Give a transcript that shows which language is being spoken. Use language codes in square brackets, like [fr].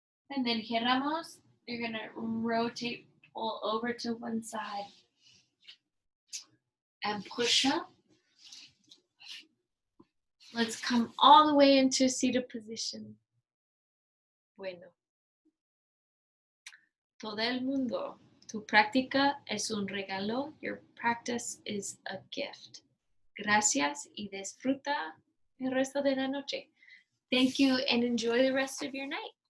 [en] And then giramos, you're gonna rotate, pull over to one side. And push up. Let's come all the way into seated position. [es] Bueno. Todo el mundo, tu práctica es un regalo. [en] Your practice is a gift. [es] Gracias y disfruta el resto de la noche. [en] Thank you and enjoy the rest of your night.